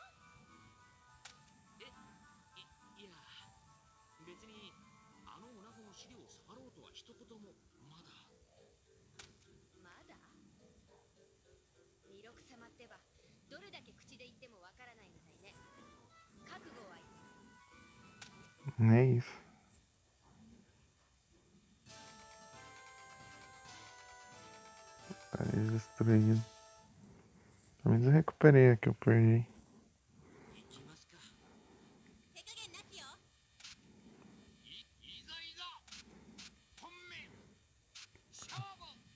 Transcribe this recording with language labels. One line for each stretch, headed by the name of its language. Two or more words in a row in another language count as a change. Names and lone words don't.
Japanese: いや別にあの女子の資料を触ろうとは一言もまだまだ？弥勒様ってば、どれだけ口で言ってもわからないみたいね。覚悟はいい。
Portuguese: É isso. Parede destruído. Pelo menos eu recuperei a que eu perdi.
Japanese: 行きますか手加減なしよ。いざいざ、本命、勝負。